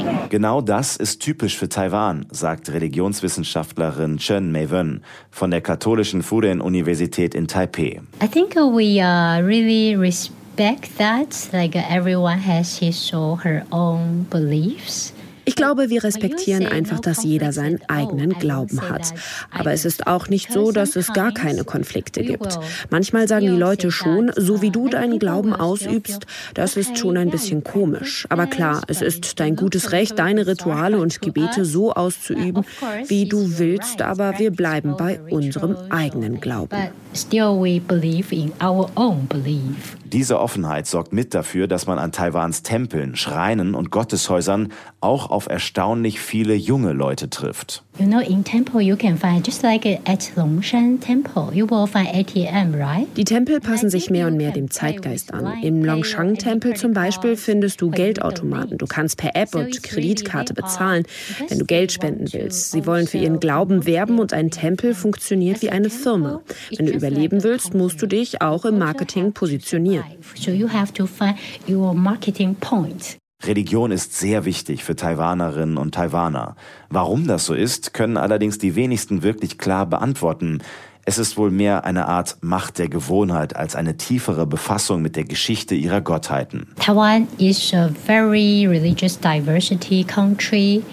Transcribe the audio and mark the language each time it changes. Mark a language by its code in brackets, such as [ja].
[de] Genau das ist typisch für Taiwan, sagt Religionswissenschaftlerin Chen Mei-Wen von der katholischen Fudan-Universität in Taipei. [en] I think we are really everyone has his or her own beliefs. [de] Ich glaube, wir respektieren einfach, dass jeder seinen eigenen Glauben hat. Aber es ist auch nicht so, dass es gar keine Konflikte gibt. Manchmal sagen die Leute schon, so wie du deinen Glauben ausübst, das ist schon ein bisschen komisch. Aber klar, es ist dein gutes Recht, deine Rituale und Gebete so auszuüben, wie du willst, aber wir bleiben bei unserem eigenen Glauben. Diese Offenheit sorgt mit dafür, dass man an Taiwans Tempeln, Schreinen und Gotteshäusern auch auf erstaunlich viele junge Leute trifft. [en] You know, in temple you can find just like at Longshan Temple, you will find ATM, right? [de] Die Tempel passen sich mehr und mehr dem Zeitgeist an. Im Longshan Tempel zum Beispiel findest du Geldautomaten. Du kannst per App und Kreditkarte bezahlen, wenn du Geld spenden willst. Sie wollen für ihren Glauben werben und ein Tempel funktioniert wie eine Firma. Wenn du überleben willst, musst du dich auch im Marketing positionieren. [en] So you have to find your marketing point. [de] Religion ist sehr wichtig für Taiwanerinnen und Taiwaner. Warum das so ist, können allerdings die wenigsten wirklich klar beantworten. Es ist wohl mehr eine Art Macht der Gewohnheit als eine tiefere Befassung mit der Geschichte ihrer Gottheiten. [en] Taiwan is a very religious diversity country.